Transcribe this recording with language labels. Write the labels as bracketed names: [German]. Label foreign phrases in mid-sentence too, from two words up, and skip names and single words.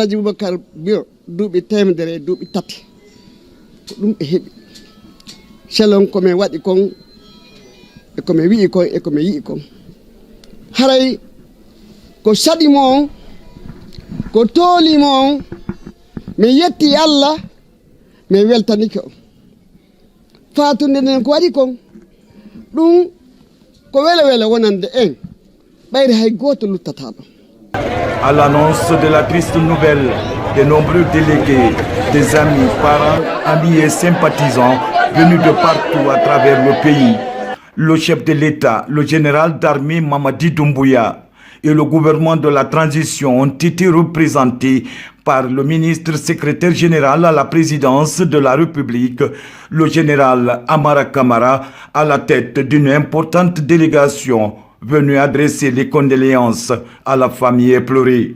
[Fula] Hadji Boubacar Biro duuɓi temedere e duuɓi tati ko ɗum ɓe heɓi selon komin waɗi kon e komin wi'i kon e komin yi'i kon haray ko saɗimo on ko toolimo on mi yetti Allah mi weltanike on fatunde nden ko waɗi kon ɗum ko wele wonande en ɓayde hay goto luttata ɗon. [French] À l'annonce de la triste nouvelle, de nombreux délégués, des amis, parents, amis et sympathisants venus de partout à travers le pays, le chef de l'État, le général d'armée Mamadi Doumbouya et le gouvernement de la transition ont été représentés par le ministre secrétaire général à la présidence de la République, le général Amara Kamara, à la tête d'une importante délégation venue adresser les condoléances à la famille éplorée.